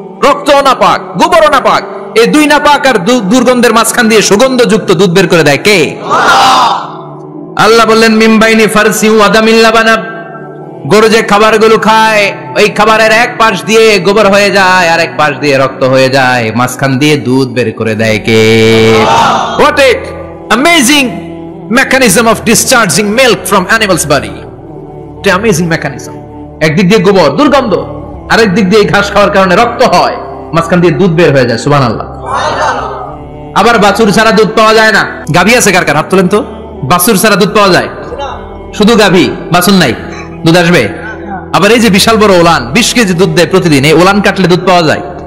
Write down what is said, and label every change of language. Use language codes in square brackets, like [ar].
[bn] রক্ত নাপাক, গোবরও নাপাক, এই দুই নাপাক আর দুর্গন্ধের মাঝখান দিয়ে সুগন্ধযুক্ত দুধ বের করে দেয় কে? আল্লাহ বললেন [ar] মিমবাইনি ফারসি ওয়া দামিল লাবানা, [bn] গরু যে খাবারগুলো খায় ওই খাবারের এক পাশ দিয়ে গোবর হয়ে যায় আর এক পাশ দিয়ে রক্ত হয়ে যায়, মাঝখান দিয়ে দুধ বের করে দেয় কে? [en] What a amazing mechanism of discharging milk from animal's body. It's an amazing mechanism. [bn] একদিক দিয়ে গোবর দুর্গন্ধ, আরেক দিক দিয়ে ঘাস খাওয়ার কারণে রক্ত হয়, মাঝখান দিয়ে দুধ বের হয়ে যায়। সুবহানাল্লাহ। আবার বাছুর ছাড়া দুধ পাওয়া যায় না। গাভী আছে কার কার? হাত তোলেন তো। বাছুর ছাড়া দুধ পাওয়া যায়? শুধু গাভী, বাছুর নাই, দুধ আসবে? আবার এই যে বিশাল বড় ওলান, 20 কেজি দুধ দেয় প্রতিদিন, এই ওলান কাটলে দুধ পাওয়া যায়?